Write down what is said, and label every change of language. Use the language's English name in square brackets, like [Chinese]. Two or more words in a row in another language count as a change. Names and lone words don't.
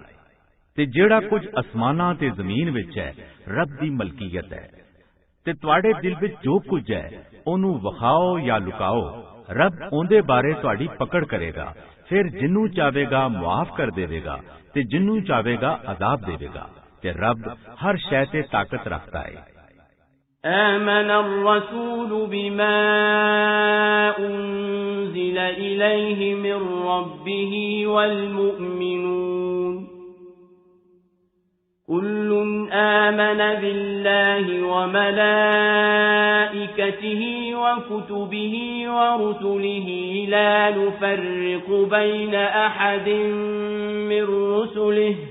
[Punjabi] ਤੇ ਜਿਹੜਾ ਕੁਝ ਅਸਮਾਨਾਂ ਤੇ ਜ਼ਮੀਨ ਵਿੱਚ ਹੈ ਰੱਬ ਦੀ ਮਲਕੀਅਤ ਹੈ ਤੇ ਤੁਹਾਡੇ ਦਿਲ ਵਿੱਚ ਜੋ ਕੁਝ ਹੈ ਉਹਨੂੰ ਵਿਖਾਓ ਜਾਂ ਲੁਕਾਓ ਰੱਬ ਉਹਦੇ ਬਾਰੇ ਤੁਹਾਡੀ ਪਕੜ ਕਰੇਗਾ। ਫਿਰ ਜਿੰਨੂੰ ਚਾਹੇਗਾ ਮੁਆਫ ਕਰ ਦੇਵੇਗਾ ਤੇ ਜਿੰਨੂੰ ਚਾਹੇਗਾ ਅਜ਼ਾਬ ਦੇਵੇਗਾ ਤੇ ਰੱਬ ਹਰ ਸ਼ੈ ਤੇ ਤਾਕਤ ਰੱਖਦਾ ਹੈ। [Arabic] آمن الرسول بما أنزل إليه من ربه والمؤمنون كل آمن بالله وملائكته وكتبه ورسله لا نفرق بين أحد من رسله